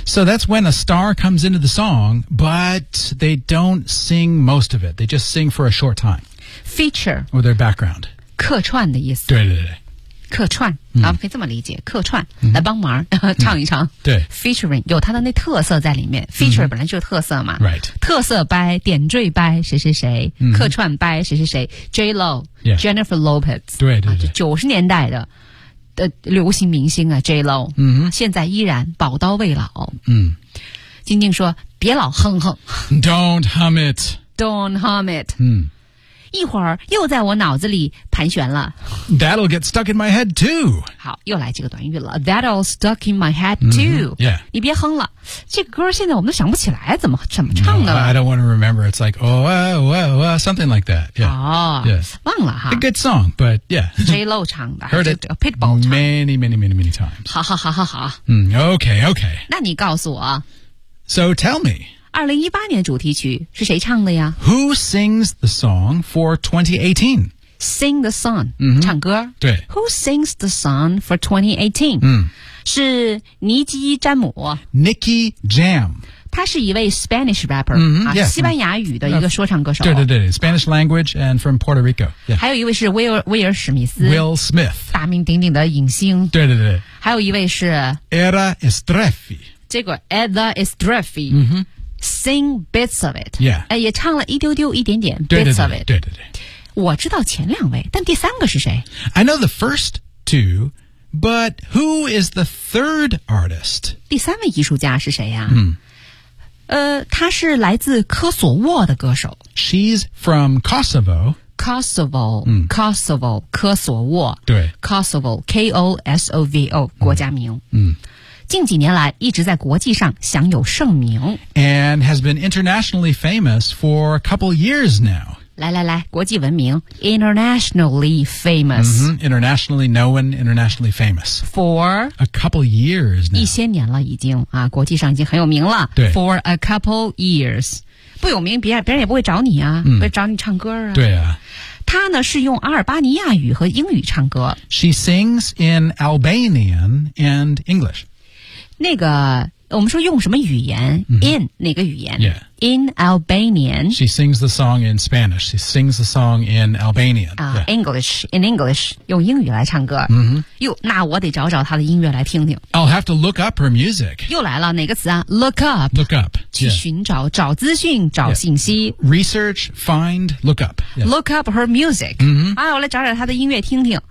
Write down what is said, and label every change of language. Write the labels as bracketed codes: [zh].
[en] So that's when a star comes into the song But they don't sing most of it They just sing for a short time Feature Or their background [zh] 客串的意思对对对客串、嗯、啊，可以这么理解，客串、来帮忙唱一唱。对，featuring 有它的那特色在里面、嗯。 feature 本来就是特色嘛。 [en] right， [zh] 特色 by 点缀 by 谁谁谁，嗯、客串 by 谁谁谁 ，J Lo、 [en] yeah.、 Jennifer Lopez， [zh] 对对对， 90年代的流行明星啊 ，J Lo，嗯，现在依然宝刀未老。嗯，静静说别老哼哼 [en] ，Don't hum it， Don't hum it， [zh] 嗯。一会儿又在我脑子里盘旋了。 [en] That'll get stuck in my head too. [zh] 好，又来几个短语了。 [en] That'll stuck in my head too.、 Mm-hmm. Yeah. 你别哼了，这个、歌现在我们都想不起来怎么唱的了。 No, I don't want to remember. It's like oh, oh, oh, oh, something like that. Yeah. [zh] 哦、 [en] yes. [zh] 忘了哈。 [en] A good song, but yeah. [zh] J Lo 唱的。 [en] Heard it. [zh] Pitbull 唱。 [en] Many, many, many, many times. [zh] 好。 [en] 嗯 ，OK, OK. [zh] 那你告诉我。 [en] So tell me. [zh] 2018年主题曲是谁唱的呀 [en] Who sings the song for 2018? Sing the song、 mm-hmm. [zh] 唱歌对 [en] Who sings the song for 2018?、是尼基·詹姆 Nicky Jam [zh] 他是一位 [en] Spanish rapper、 mm-hmm. [zh] 啊、 [en] yeah, [zh] 西班牙语的一个说唱歌手、对对对 [en] Spanish language and from Puerto Rico、yeah. [zh] 还有一位是威尔·史密斯 [en] Will Smith [zh] 大名鼎鼎的影星对对对还有一位是 [en] Era Estrefi [zh] 这个 Era Estrefi、 [en] mm-hmm. Sing bits of it. Yeah. [zh] 也唱了一丢丢一点点对对对 [en] bits of it. [zh] 对对对。我知道前两位但第三个是谁 [en] I know the first two, but who is the third artist? [zh] 第三位艺术家是谁呀、啊、嗯。他是来自科索沃的歌手。 [en] She's from Kosovo. Kosovo,、 [zh] 嗯、 [en] Kosovo, 科索沃。 [zh] 对。 Kosovo, K-O-S-O-V-O, 国家名。嗯。嗯近几年来一直在国际上享有盛名 [en] And has been internationally famous for a couple years now [zh] 来来来，国际闻名 ， [en] internationally famous、 mm-hmm, internationally known, internationally famous for a couple years now. [zh] 一些年了，已经啊，国际上已经很有名了。对， [en] for a couple years， [zh] 不有名，别人也不会找你啊，不会找你唱歌啊。对啊，他呢是用阿尔巴尼亚语和英语唱歌。 [en] She sings in Albanian and English. [zh] 那个。我们说用什么语言、mm-hmm. in 哪个语言、 [en] yeah. in Albanian She sings the song in Spanish She sings the song in Albanian、 yeah. English in English [zh] 用英语来唱歌、 [en] mm-hmm. [zh] 哟那我得找找她的音乐来听听 [en] I'll have to look up her music [zh] 又来了哪个词啊 [en] look up look up [zh] 去寻找、yeah. 找资讯找信息、yeah. [en] research find look up、 yeah. look up her music、 mm-hmm. [zh] 啊、我来找找她的音乐听听